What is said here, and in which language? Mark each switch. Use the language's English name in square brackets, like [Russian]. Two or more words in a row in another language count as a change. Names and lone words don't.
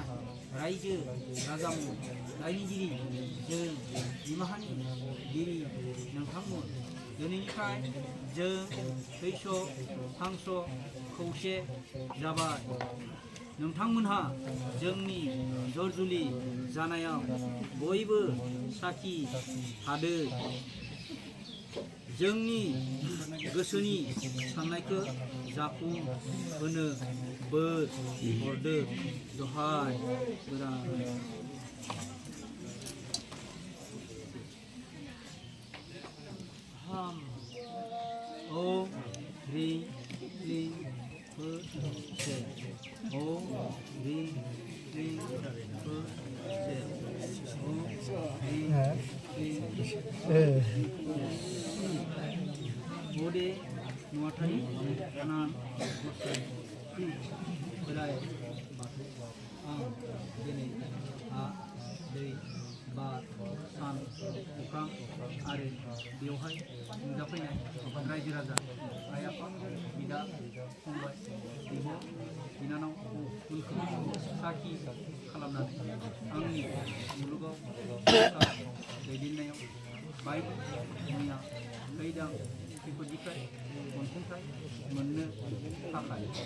[Bodo] रायजो राजामोन दायनिगिरि जों निमाहानि गिरि नोंथांमोन दिनैनिफ्राय जों थैस' थांस' खौसे जाबाय नोंथांमोनहा जोंनि जरजुलि जानायाव बयबो साखि थादो जोंनि गोसोनि साननायखौ जाफुंहोनो बोर हरदो दहाय बोराय [Sanskrit] ओम ह्रीं क्लीं से ओम ह्रीं क्लीं से ओम ह्रीं क्लीं [Bodo] बोदे नुवाथारि आनान गसाय बोराय बाथौ आं दिनै हा दै बार सान अख्रां आरो बेवहाय नुजाफैनाय रायजो राजा आइ आफा बिदा फंबाय बिब' बिनानावमोनखौ साखि खालामनानै आंनि मुलुगाव दैदेननायाव बायदि मैया खैदां खैफोदनिफ्राय अनसुंथाइ मोननो थाखाय